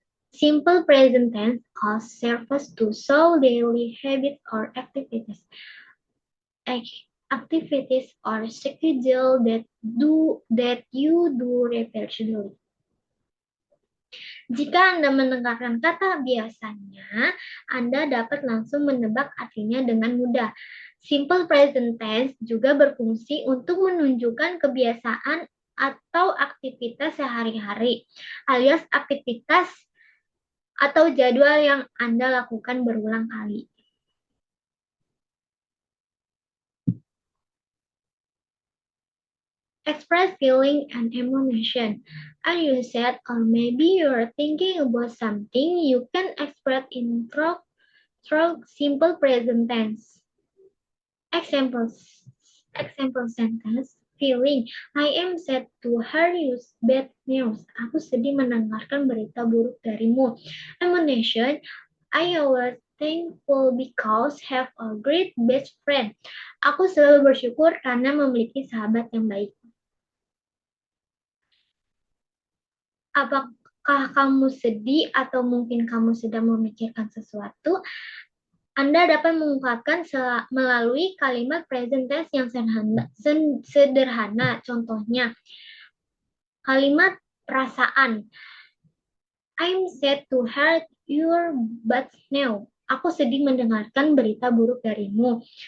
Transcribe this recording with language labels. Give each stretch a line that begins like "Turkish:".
English: Simple present tense serves to show daily habits or activities. Activities or schedule that you do repeatedly.
Indonesian: Jika Anda mendengarkan kata biasanya, Anda dapat langsung menebak artinya dengan mudah. Simple present tense juga berfungsi untuk menunjukkan kebiasaan atau aktivitas sehari-hari, alias aktivitas atau jadwal yang Anda lakukan berulang kali.
English: Express feeling and emotion. Are you sad or maybe you're thinking about something you can express in through simple present tense. Example sentence. Feeling. I am sad to hear you bad news.
Indonesian: Aku sedih mendengarkan berita buruk darimu.
English: Emotion. I was thankful because have a great best friend.
Indonesian: Aku selalu bersyukur karena memiliki sahabat yang baik. Apakah kamu sedih atau mungkin kamu sedang memikirkan sesuatu? Anda dapat mengungkapkan melalui kalimat present tense yang sederhana. Contohnya, kalimat perasaan.
English: I'm sad to hear your bad news.
Indonesian: Aku sedih mendengarkan berita buruk darimu.